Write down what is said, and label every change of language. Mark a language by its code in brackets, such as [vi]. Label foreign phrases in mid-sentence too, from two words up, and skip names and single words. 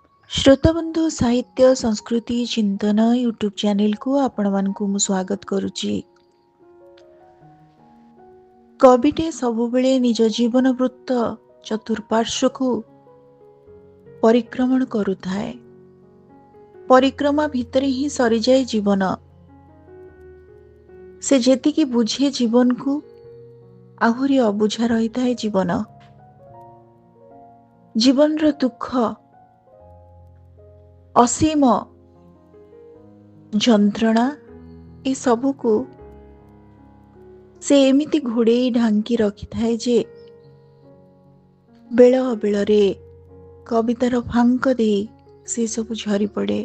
[or] ଶ୍ରୋତାବନ୍ଧୁ ସାହିତ୍ୟ ସଂସ୍କୃତି ଚିନ୍ତନ [en] YouTube channel [or] କୁ ଆପଣ ମାନଙ୍କୁ ମୁଁ ସ୍ୱାଗତ କରୁଛି। କବିଟିଏ ସବୁବେଳେ ନିଜ ଜୀବନ ବୃତ୍ତ ଚତୁର୍ପାର୍ଶ୍ୱ କୁ ପରିକ୍ରମଣ କରୁଥାଏ। ପରିକ୍ରମା ଭିତରେ ହିଁ ସରି ଯାଏ ଜୀବନ। ସେ ଯେତିକି ବୁଝେ ଜୀବନ କୁ ଆହୁରି ଅବୁଝା ରହି ଥାଏ ଜୀବନ। ଜୀବନ ର ଦୁଃଖ ଅସୀମ ଯନ୍ତ୍ରଣା ଏ ସବୁ କୁ ସେ ଏମିତି ଘୋଡ଼େଇ ଢାଙ୍କି ରଖି ଥାଏ ଯେ ବେଳ ବେଳରେ କବିତାର ଫାଙ୍କ ଦେଇ ସେ ସବୁ ଝରି ପଡ଼େ।